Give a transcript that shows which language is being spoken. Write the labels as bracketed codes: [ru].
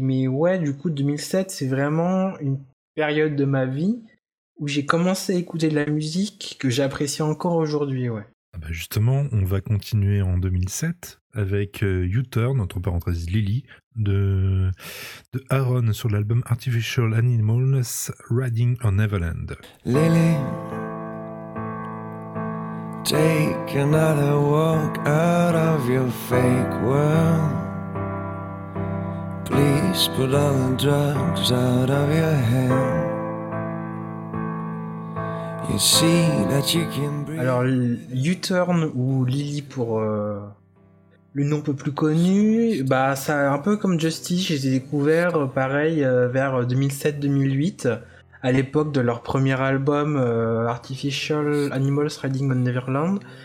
[fr] Mais ouais, du coup, 2007, c'est vraiment une période de ma vie où j'ai commencé à écouter de la musique que j'apprécie encore aujourd'hui, ouais. Ah bah justement, on va continuer en 2007 avec U-Turn, entre parenthèses Lily, de Aaron sur l'album Artificial Animals Riding on Neverland. [en] Lily, take another walk out of your fake world. Please put all the drugs out of your head. You see that you can breathe. [fr] Alors, U-Turn ou Lily pour le nom un peu plus connu, bah ça un peu comme Justice, j'ai découvert pareil vers 2007-2008, à l'époque de leur premier album Artificial Animals Riding on Neverland.